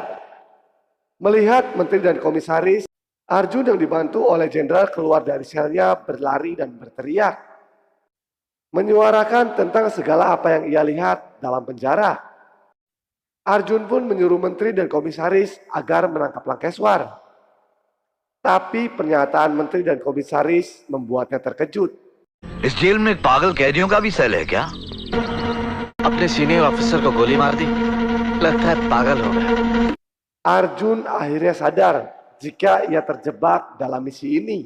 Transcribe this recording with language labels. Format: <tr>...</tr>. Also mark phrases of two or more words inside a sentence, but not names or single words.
<id>Melihat menteri dan komisaris, Arjun yang dibantu oleh jenderal keluar dari selnya berlari dan berteriak, menyuarakan tentang segala apa yang ia lihat dalam penjara. Arjun pun menyuruh menteri dan komisaris agar menangkap Lankeswar. Tapi pernyataan menteri dan komisaris membuatnya terkejut.</id> <hi>इस जेल में पागल कैदियों का भी सेल है क्या? अपने</hi> <en>senior officer</en> <hi>को गोली मार दी, लगता है पागल हो गया।</hi> <id>Arjun akhirnya sadar jika ia terjebak dalam misi ini.</id>